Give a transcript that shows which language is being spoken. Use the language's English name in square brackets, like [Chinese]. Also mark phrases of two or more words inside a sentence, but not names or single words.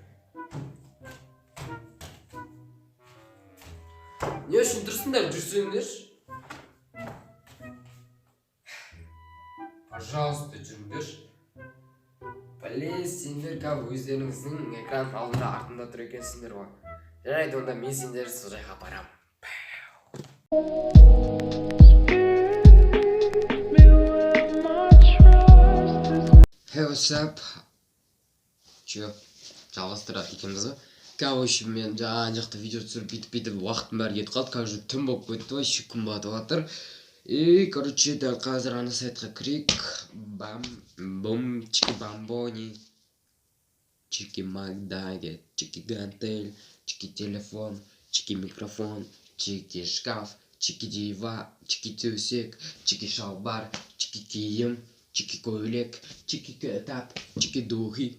[Kazakh] Не үшін тұрсыңдар, жүрсеңдерші? Пожалуйста, жүріңдерші. Сендер өздеріңіздің экран алдында артында тұр екенсіңдер ғой. Жарайды, онда мен сендерді сол жаққа барам. [English] Hey, what's up? [Kazakh] Жалғастырады екенбіз ғой. Короче, мен жақты видео түсіріп бүйтіп уақытым бәрі кетіп қалды. Қазір түн болып кетті ғой, күн батып жатыр. Короче, дәл қазір ана сайтқа кірейік. Бум, чики бамбони, чики макдагет, чики гантель, чики телефон, чики микрофон, чики шкаф, чики дива, чики төсек, чики шалбар, чики киім, чики көйлек, чики кітап, чики духи.